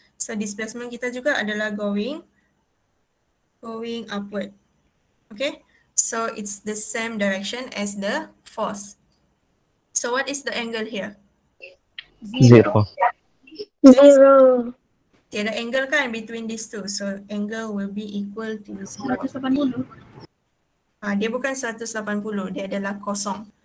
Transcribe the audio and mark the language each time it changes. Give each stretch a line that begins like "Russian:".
Malay: So displacement kita juga adalah
English: going upward. Okay, so it's the same direction as the force. So what is the angle here? 0. 0.
Malay: Tiada angle kan
English: between these two. So angle will be equal to 0. 180.
Malay: Dia bukan 180, dia adalah kosong.